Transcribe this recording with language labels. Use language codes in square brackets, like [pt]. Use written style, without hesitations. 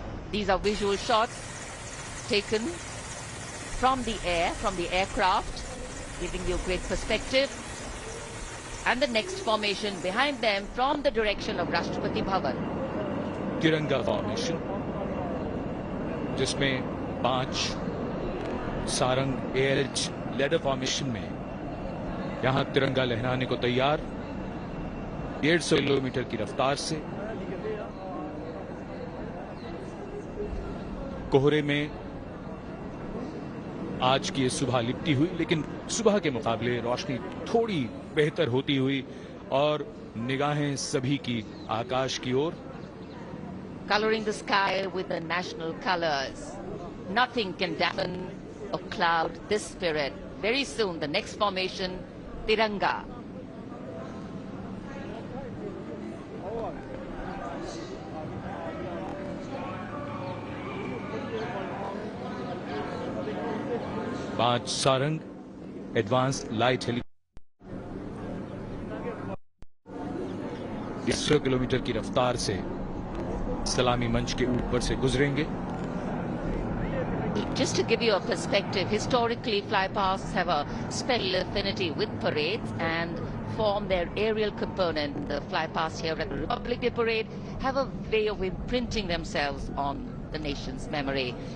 [en] These are visual shots taken from the air, from the aircraft, giving you great perspective. And the next formation behind them from the direction of Rashtrapati Bhavan. [hi] तिरंगा formation, जिसमें 5 Sarang ALH ladder formation में यहां तिरंगा लहराने को तैयार, 150 kilometre की रफ्तार से। कोहरे में आज की सुबह लिपटी हुई, लेकिन सुबह के मुकाबले रोशनी थोड़ी बेहतर होती हुई और निगाहें सभी की आकाश की ओर। [en] Coloring the sky with the national colors. Nothing can dampen or cloud this spirit. Very soon, the next formation, Tiranga. [hi] पांच Sarang advance light helicopter 100 kilometre की रफ्तार से सलामी मंच के ऊपर से गुजरेंगे। [en] Just to give you a perspective, historically flypasts have a special affinity with parades and form their aerial component. The flypasts here at the Republic Day Parade have a way of imprinting themselves on the nation's memory.